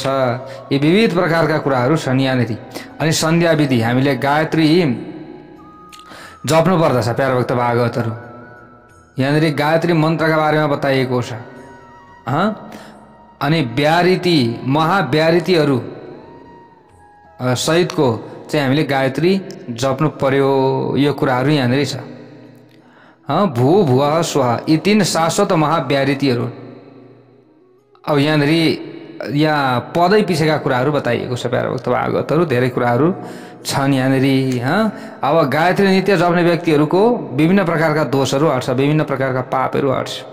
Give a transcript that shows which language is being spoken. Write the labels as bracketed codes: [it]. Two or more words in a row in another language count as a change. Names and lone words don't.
[ne] यी विविध प्रकारका कुराहरू छन् यहाँनिर। अनि सन्ध्या विधि, हामीले गायत्री जप्नु पर्दछ। प्यारा भक्त भागवतहरू, यहाँनिर गायत्री मन्त्रका बारेमा बताइएको छ। अनि व्याहृति, महाव्याहृतिहरू सहितको चाहिँ हामीले गायत्री जप्नु पर्यो। यो कुराहरू यहाँनिर छ। [sa] भू भुवः स्वः, [ne] यी 3 शाश्वत महाव्याहृतिहरू। अब यहाँनिर यहाँ पदै पिछेका कुराहरू बताइएको छ। प्यारा भक्त भागवतहरू, धेरै कुराहरू छन् यहाँनिर। अब गायत्री नित्य जप्ने व्यक्तिहरूको विभिन्न प्रकारका दोषहरू हट्छ, विभिन्न प्रकारका पापहरू हट्छ।